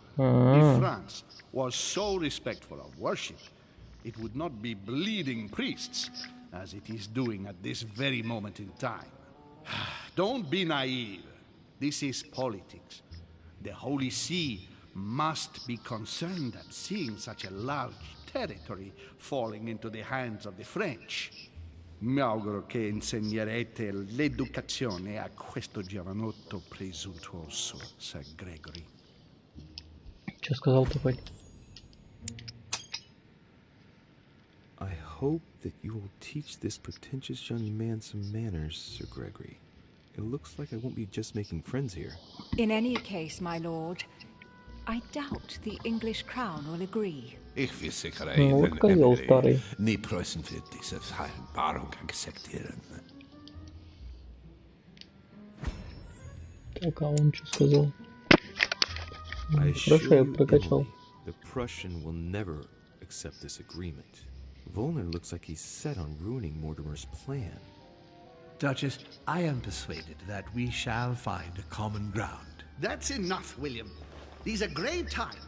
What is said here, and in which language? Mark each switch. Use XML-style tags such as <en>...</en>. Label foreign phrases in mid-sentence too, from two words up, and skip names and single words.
<en>If France was so respectful of worship, it would not be bleeding priests, as it is doing at this very moment in time. Don't be naive. This is politics. The Holy See must be concerned at seeing such a large territory falling into the hands of the French.</en> <it>Mi auguro che insegnerete l'educazione a questo giovanotto presuntuoso, Sir Gregory.</it> <ru>Что сказал такой?</ru> <en>I hope that you will teach this pretentious young man some manners, Sir Gregory. It looks like I won't be just making friends here. In any case, my lord, I doubt the English crown will agree.</en> <de>Ich versichere</de> <ru>Ну, вот козел старый.</ru> <de>nie Preußen wird diese Vereinbarung akzeptieren.</de> <ru>Так, а он что сказал?</ru> <en>I</en> <ru>Хорошо,</ru> <en>assure</en> <ru>я</ru> <en>you,</en> <ru>прокачал.</ru> <en>Emily, the Prussian will never accept this agreement. Volner looks like he's set on ruining Mortimer's plan. Duchess, I am persuaded that we shall find a common ground. That's enough, William. These are grave times.</en>